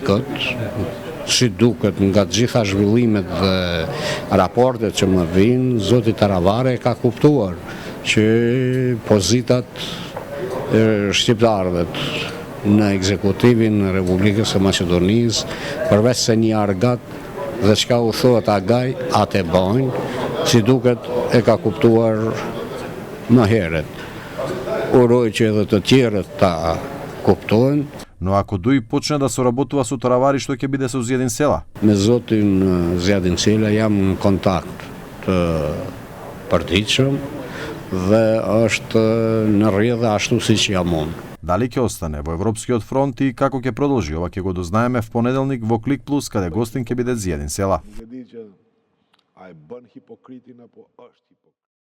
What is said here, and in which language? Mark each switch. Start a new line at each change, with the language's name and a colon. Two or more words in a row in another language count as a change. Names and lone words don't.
Albanian: këtë, si duket nga të gjitha zhvillimet dhe raportet që më vinë, zoti Taravare ka kuptuar që pozitat shqiptarëve në ekzekutivin e Republikës së Maqedonisë, përveç se një argat dhe çka u thotë agaj, atë bojnë, si duket e ka kuptuar më herët. Uroj që edhe të tjerët ta kuptojnë.
Macedonian: Но ако Дуи почне да соработува со Таравари, што ќе биде со Зједин Села?
Albanian: Me zotin Zjadin Sela jam në kontakt të përditshëm dhe është në rrjedhë ashtu siç jam unë.
Macedonian: Дали ќе остане во Европскиот фронт и како ќе продолжи, ова ќе го дознаеме в понеделник во Клик Плюс, каде гостин ќе биде Зједин Села.